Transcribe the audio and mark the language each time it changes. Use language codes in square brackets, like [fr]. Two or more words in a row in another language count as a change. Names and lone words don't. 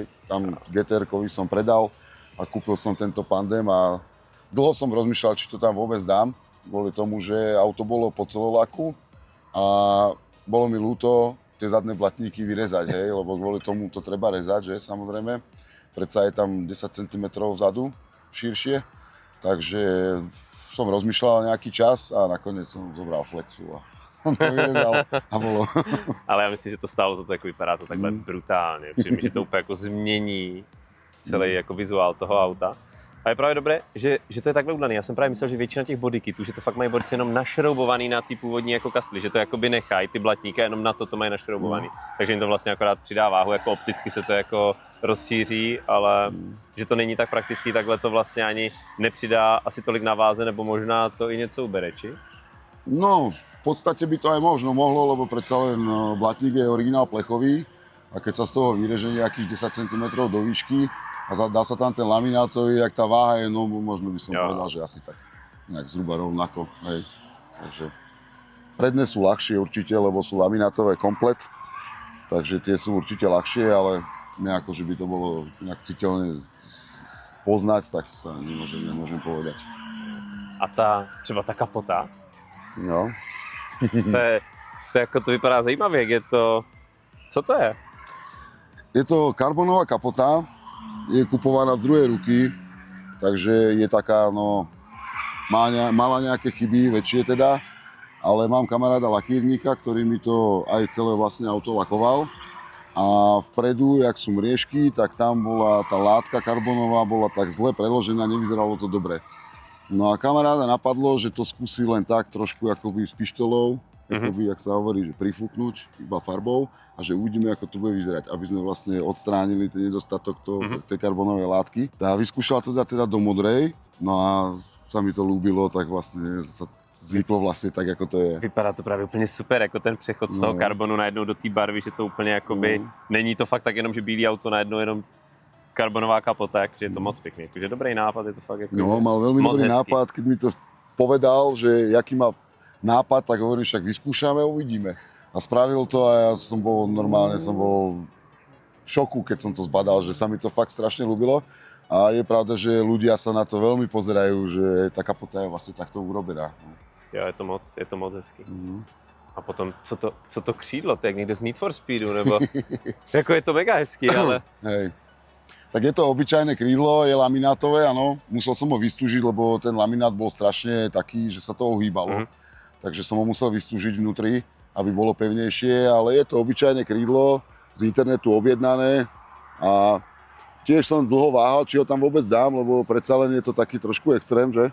[sk] Tam GTR-kovi som predal a kúpil som tento Pandem a dlho som rozmýšľal, či to tam vôbec dám, kvôli tomu, že auto bolo po celolaku a bolo mi ľúto tie zadné blatníky vyrezať, hej, lebo kvôli tomu to treba rezať, že samozrejme. Predsa je tam 10 cm vzadu, širšie, takže som rozmýšľal nejaký čas a nakoniec som zobral Flexu a on to vyrezal a bolo. [cs] Ale já myslím, že to stálo za to, jako vypadá to takhle brutálně, přijde mi, že to úplně jako změní celý jako vizuál toho auta. A je právě dobré, že to je takhle udělané. Já jsem právě myslel, že většina těch bodykitů, že to fakt mají borci jenom našroubovaný na ty původní jako kastly, že to jakoby nechají ty blatníky a jenom na to mají našroubovaný. Takže jim to vlastně akorát přidá váhu, jako opticky se to jako rozšíří, ale že to není tak praktický, takhle to vlastně ani nepřidá asi tolik na váze, nebo možná to i něco ubere, či? [sk] No, v podstate by to aj možno mohlo, lebo predsa len blatník je originál plechový a keď sa z toho vyreže nejakých 10 cm do výšky, a dá sa tam ten laminátový, jak tá váha je, no možno by som povedal, že asi tak nejak zhruba rovnako, hej. Takže predné sú ľahšie určite, lebo sú laminátové komplet, takže tie sú určite ľahšie, ale nejako, že by to bolo nejak citeľne poznať, tak sa nemôžem povedať. [cs] A třeba ta kapota, No. to vypadá zajímavě, jak je to, co to je? [sk] Je to karbonová kapota, je kupovaná z druhej ruky, takže je taká, no, mala nejaké chyby, väčšie teda, ale mám kamaráda lakírníka, ktorý mi to aj celé vlastne auto lakoval a vpredu, jak sú mriežky, tak tam bola tá látka karbonová, bola tak zle predložená, nevyzeralo to dobre. No a kamaráda napadlo, že to skúsi len tak trošku akoby s pištolou, akoby, jak sa hovorí, že prifúknuť iba farbou a že uvidíme, ako to bude vyzerať, aby sme vlastne odstránili ten nedostatok tej karbonovej látky. A vyskúšal to dať teda do modrej, no a sa mi to ľúbilo, tak vlastne sa zvyklo vlastne tak, ako to je. [cs] Vypadá to právě úplně super, jako ten přechod z toho karbonu najednou do té barvy, že to úplně jakoby, není to fakt tak jenom, že bílý auto najednou jenom karbonová kapota, takže je to moc pěkný. Takže dobrý nápad, je to fakt jako [sk] No, mal veľmi dobrý nápad, keď mi to povedal, že jaký má nápad, tak hovorím, však vyskúšame, uvidíme. A spravil to a ja som bol v šoku, keď som to zbadal, že sa mi to fakt strašne ľúbilo. A je pravda, že ľudia sa na to veľmi pozerajú, že tá kapota je vlastne takto urobená. [cs] Jo, je to moc hezký. A potom, co to křídlo, to je jak někde z Need for Speedu, nebo jako je to mega hezký, ale... [sk] Hej. Tak je to obyčajné krídlo, je laminátové, áno. Musel som ho vystúžiť, lebo ten laminát bol strašne taký, že sa to ohýbalo. Takže som ho musel vystúžiť vnútri, aby bolo pevnejšie, ale je to obyčajné krídlo, z internetu objednané a tiež som dlho váhal, či ho tam vôbec dám, lebo predsa len je to taký trošku extrém, že?